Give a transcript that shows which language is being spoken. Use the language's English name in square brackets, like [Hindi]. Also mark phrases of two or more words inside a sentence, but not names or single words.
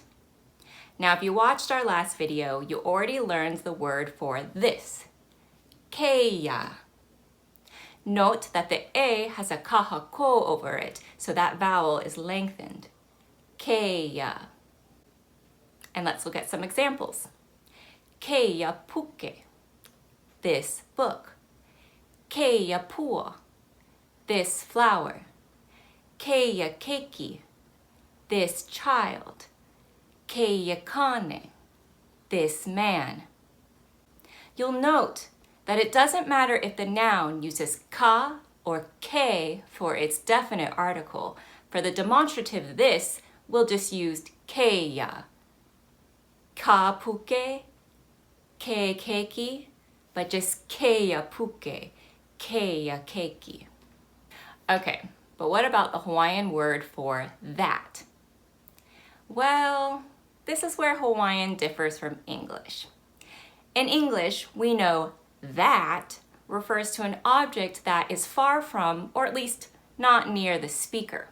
[English] Now, if you watched our last video, you already learned the word for this, keia. Note that the A has a kahako over it, so that vowel is lengthened. Keia. And let's look at some examples. [Hawaiian] Keia puke, [English] this book. [Hawaiian] Keia pua, [English] this flower. [Hawaiian] Keia keiki, [English] this child. [Hawaiian] Keia kane, [English] this man. You'll note that it doesn't matter if the noun uses ka or ke for its definite article. For the demonstrative this, we'll just use keia. [Hawaiian] Ka puke, ke keiki, [English] but just [Hawaiian] keia puke, keia keiki. [English] Okay, but what about the Hawaiian word for that? Well, this is where Hawaiian differs from English. In English, we know that refers to an object that is far from, or at least not near the speaker.